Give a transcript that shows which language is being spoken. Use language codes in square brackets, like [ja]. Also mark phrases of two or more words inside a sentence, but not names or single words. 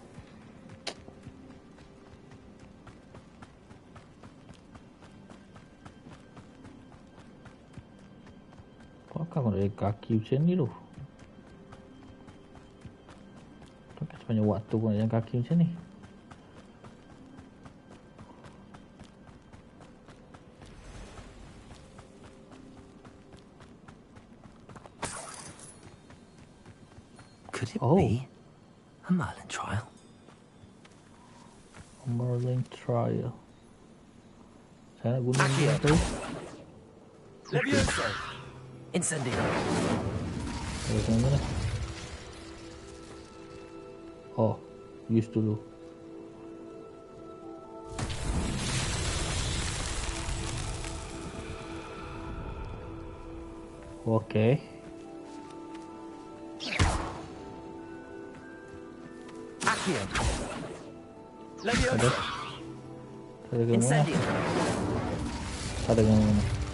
[ms] Apakah aku nak ada kaki macam ni tu? Takkan sepanjang waktu aku nak jalan kaki macam ni. [en] Could it be a Merlin trial? A Merlin trial. [ms] Saya nak guna ni tu. Leviosa. Incendio. Macam mana? Oh, use dulu. Okay. Accio. Leviosa. Ada ke mana? Incendio. Ada ke mana?